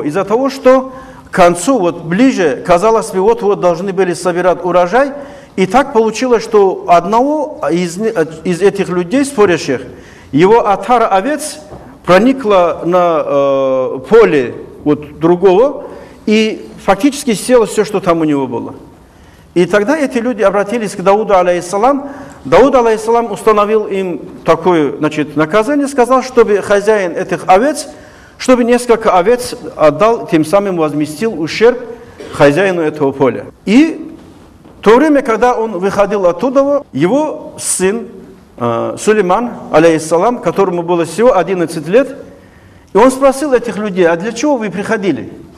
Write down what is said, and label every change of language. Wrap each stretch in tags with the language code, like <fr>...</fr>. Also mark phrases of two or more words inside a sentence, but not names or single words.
<ru>Из-за того, что к концу, вот ближе, казалось бы, вот должны были собирать урожай, и так получилось, что одного из этих людей, спорящих, его отара овец проникла на поле вот другого, и фактически съела все, что там у него было. И тогда эти люди обратились к Дауду, алейхиссалам. Дауд, алейхиссалам, установил им такое, значит, наказание, сказал, чтобы хозяин этих овец, чтобы несколько овец отдал, тем самым возместил ущерб хозяину этого поля. И в то время, когда он выходил оттуда, его сын Сулейман, алейхиссалам, которому было всего 11 лет, и он спросил этих людей: а для чего вы приходили?</ru>